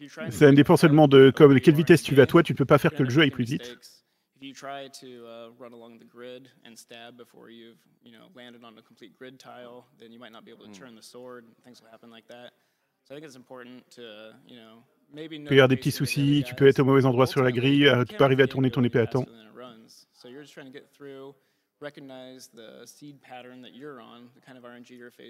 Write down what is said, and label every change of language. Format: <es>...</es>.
<fr>Ça dépend seulement de quelle vitesse tu vas toi, tu ne peux pas faire que le jeu aille plus vite.</fr> <en>If you try to run along the grid and stab before you've landed on a complete grid tile, then you might not be able to turn the sword. Things will happen like that. So I think it's important to maybe.</en> <fr>Il peut y avoir des petits soucis, tu peux être au mauvais endroit sur la grille, tu peux arriver à tourner ton épée à temps.</fr> <en>So you're just trying to get through, recognize the seed pattern that you're on, the kind of RNG you're facing.</en>